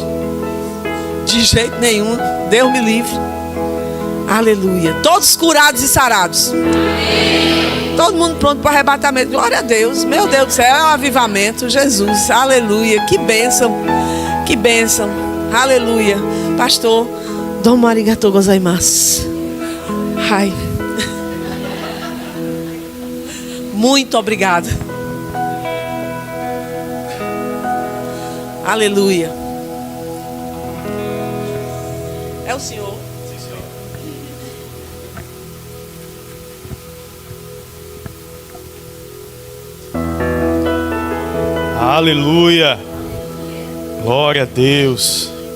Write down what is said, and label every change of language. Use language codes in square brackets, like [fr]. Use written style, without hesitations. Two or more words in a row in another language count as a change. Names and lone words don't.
[pt] De jeito nenhum. Deus me livre. Aleluia. Todos curados e sarados. Todo mundo pronto para o arrebatamento. Glória a Deus. Meu Deus do céu, é um avivamento. Jesus, aleluia. Que bênção. Que bênção. Aleluia. Pastor, [ja] どうもありがとうございます. [pt] Ai. Muito obrigada. Aleluia. É o Senhor. Aleluia, glória a Deus.